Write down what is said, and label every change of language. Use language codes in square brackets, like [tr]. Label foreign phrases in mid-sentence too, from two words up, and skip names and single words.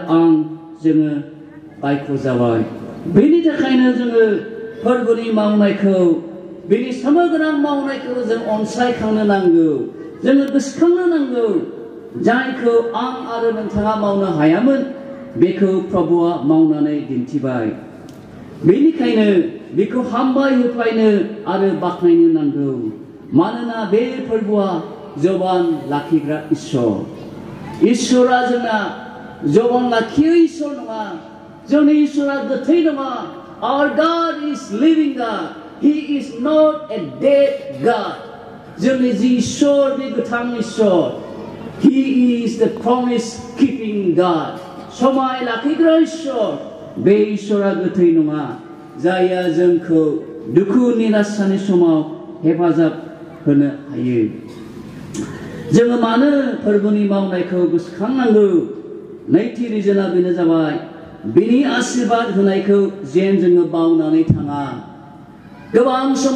[brx] आं जोङो बायख' जाबाय बेनि थाखायनो जोङो फोरबोनि मावनायखौ बिनि सोमोगोनां मावनायखौ जों अनसायखांनो नांगौ जोङो गोसोखांनो नांगौ जायखौ आं आरो नोंथाङा मावनो हायामोन बेखौ प्रभुआ मावनानै दिन्थिबाय बेनिखायनो बेखौ हामबाय होफायनो आरो बाख्नायनो नांगौ मानोना बे फोरबोआ जबान लाखिग्रा इसोरा जोंना जबान लाखियो इसोर नङा जोंनि इसोरा गोथै नङा [en] our God is living God he is not a dead God [brx] जोंनि जि इसोर बे गोथां इसोर [en] he is the promise keeping God [brx] समाय लाखिग्रा इसोर बे इसोरा गोथै नङा जायहा जोंखौ दुखु निराशानि समाव हेफाजाब होनो हायो जोङो मानो फोरबोनि मावनायखौ गोसोखांनांगौ नैथि रिजोना बेनो जाबाय बिनि आशीर्वाद होनायखौ जेन जोङो बावनानै थाङा गोबां समाव